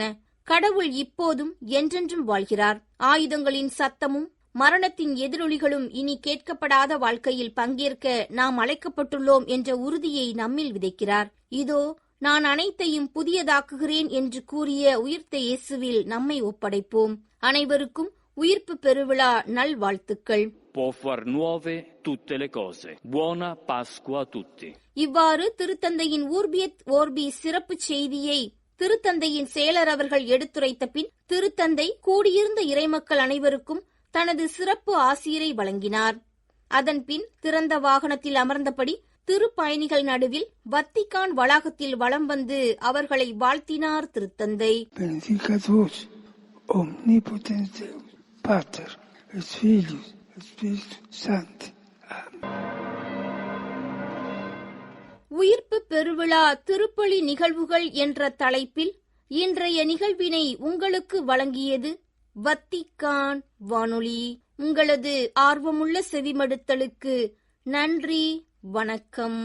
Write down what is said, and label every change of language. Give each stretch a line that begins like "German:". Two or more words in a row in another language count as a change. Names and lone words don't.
Tamil: கடவுள் இப்போதும் என்றென்றும் வாழ்கிறார். ஆயுதங்களின் சத்தமும் மரணத்தின் எதிரொலிகளும் இனி கேட்கப்படாத வாழ்க்கையில் பங்கேற்க நாம் அழைக்கப்பட்டுள்ளோம் என்ற உறுதியை நம்மில் விதைக்கிறார். இதோ நான் அனைத்தையும் புதியதாக்குகிறேன் என்று கூறிய உயிர்த்த இயேசுவில் நம்மை ஒப்படைப்போம். அனைவருக்கும் உயிர்ப்பு பெருவிழா நல்வாழ்த்துக்கள்.
Italian: Può far nuove tutte le cose. Buona Pasqua a tutti.
Tamil: இவ்வாறு திருத்தந்தையின் ஊர்பியத் ஓர்பி சிறப்பு செய்தியை திருத்தந்தையின் செயலர் அவர்கள் எடுத்துரைத்த பின் திருத்தந்தை கூடியிருந்த இறைமக்கள் அனைவருக்கும் தனது சிறப்பு ஆசிரை வழங்கினார். அதன்பின் திறந்த வாகனத்தில் அமர்ந்தபடி திருப்பயணிகள் நடுவில் வத்திக்கான் வளாகத்தில் வலம் வந்து அவர்களை வாழ்த்தினார் திருத்தந்தை.
Latin: Benedicat vos omnipotens Deus, Pater et Filius et Spiritus Sancti.
Tamil: உயிர்ப்பு பெருவிழா திருப்பலி நிகழ்வுகள் என்ற தலைப்பில் இன்றைய நிகழ்வினை உங்களுக்கு வழங்கியது வத்திக்கான் வானொலி. உங்களது ஆர்வமுள்ள செவிமடுத்தலுக்கு நன்றி, வணக்கம்.